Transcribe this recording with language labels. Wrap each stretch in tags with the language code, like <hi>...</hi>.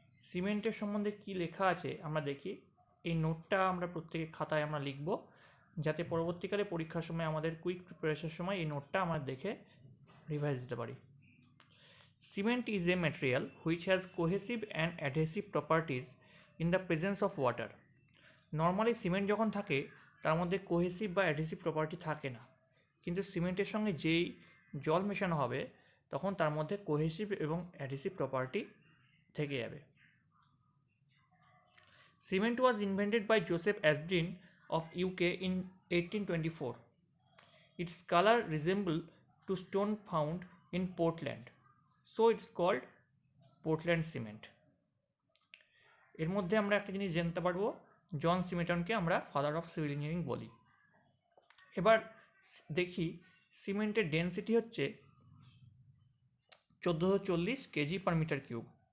<bn>সিমেন্টের সম্বন্ধে কি লেখা আছে আমরা দেখি। এই নোটটা আমরা প্রত্যেক খাতায় আমরা লিখব, যাতে পরবর্তীকালে পরীক্ষার সময় আমাদের কুইক প্রিপারেশনের সময় এই নোটটা আমরা দেখে রিভাইজ দিতে পারি।</bn> <en>Cement is a material which has cohesive and adhesive properties in the presence of water.</en> <bn>Normally cement যখন থাকে তার মধ্যে কোহেসিভ বা অ্যাডহেসিভ প্রপার্টি থাকে না, কিন্তু সিমেন্টের সঙ্গে যেই জল মেশানো হবে তখন তার মধ্যে কোহেসিভ এবং অ্যাডহেসিভ প্রপার্টি থেকে যাবে।</bn> <en>Cement was invented by Joseph Aspdin of UK in 1824. Its color resembles to stone found in Portland, so it's called Portland cement.</en> <bn>এর মধ্যে আমরা একটা জিনিস জানতে পারবো, জন সিমেটনকে আমরা</bn> <en>father of civil engineering</en> <bn>বলি। এবার দেখি সিমেন্টের ডেন্সিটি হচ্ছে 1440 কেজি পার মিটার কিউব।</bn>